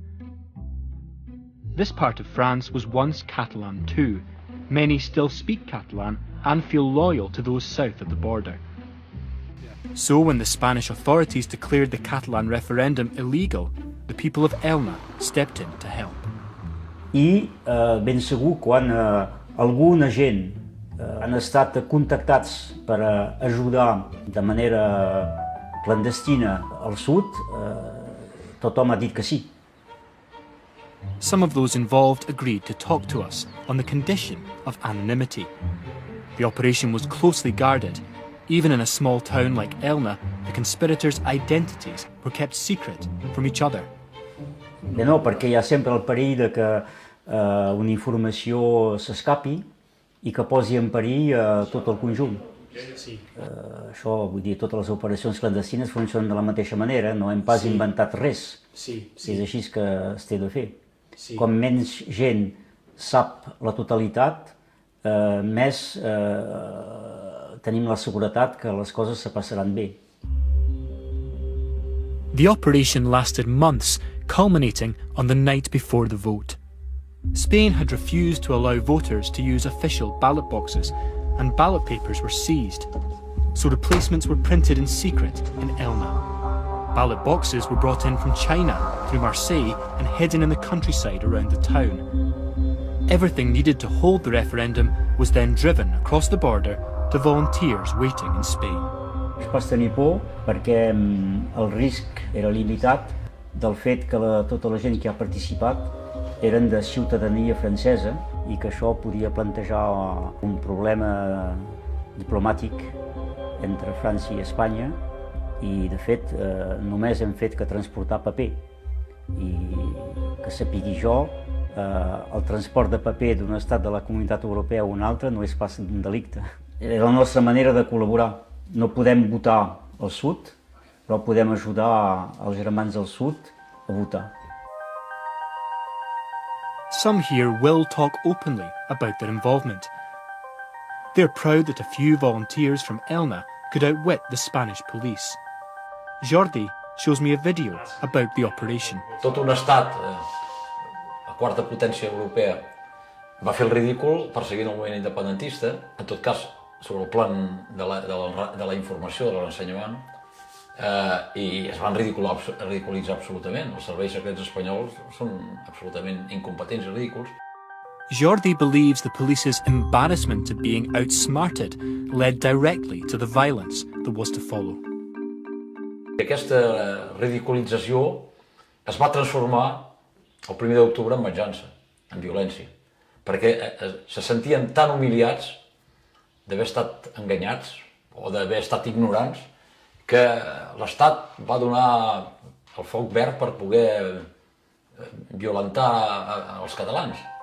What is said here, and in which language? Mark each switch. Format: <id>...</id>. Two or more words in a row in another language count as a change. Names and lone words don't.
<en>This part of France was once Catalan too. Many still speak Catalan and feel loyal to those south of the border. So when the Spanish authorities declared the Catalan referendum illegal, the people of Elna stepped in to help.</en> <ca>I ben segur quan alguna gent han estat contactats per ajudar de manera clandestina al sud, tothom ha dit que sí.</ca> <en>Some of those involved agreed to talk to us on the condition of anonymity. The operation was closely guarded. Even in a small town like Elna, the conspirators' identities were kept secret from each other.</en> <ca>Bé, no, perquè hi ha sempre el perill de que una informació s'escapi i que posi en perill tot el conjunt. Això, vull dir, totes les operacions clandestines funcionen de la mateixa manera, no hem pas inventat res. És així que es té de fer. Com menys gent sap la totalitat, més tenim la seguretat que les coses se passaran bé.</ca> <en>The operation lasted months, culminating on the night before the vote. Spain had refused to allow voters to use official ballot boxes, and ballot papers were seized. So replacements were printed in secret in Elna. Ballot boxes were brought in from China through Marseille and hidden in the countryside around the town. Everything needed to hold the referendum was then driven across the border to volunteers waiting in Spain.</en> <ca>Es pot tenir por perquè el risc era limitat del fet que tota la gent que ha participat eren de ciutadania francesa i que això podia plantejar un problema diplomàtic entre França i Espanya i, de fet, només hem fet que transportar paper. I que sapigui jo, el transport de paper d'un estat de la Comunitat Europea a un altre no és pas un delicte. Era la nostra manera de col·laborar. No podem votar al sud, però podem ajudar els germans del sud a votar.</ca> <en>Some here will talk openly about their involvement. They're proud that a few volunteers from Elna could outwit the Spanish police. Jordi shows me a video about the operation.</en> <ca>Tot un estat, la quarta potència europea, va fer el ridícul perseguint el moviment independentista, en tot cas sobre el plan de la informació, de l'ensenyament, i es van ridiculitzar absolutament. Els serveis secrets espanyols són absolutament incompetents i ridículs.</ca> <en>Jordi believes the police's embarrassment at being outsmarted led directly to the violence that was to follow.</en> <ca>Aquesta ridiculització es va transformar el 1 d'octubre en venjança, en violència, perquè se sentien tan humiliats d'haver estat enganyats o d'haver estat ignorants que l'Estat va donar el foc verd per poder violentar els catalans.</ca>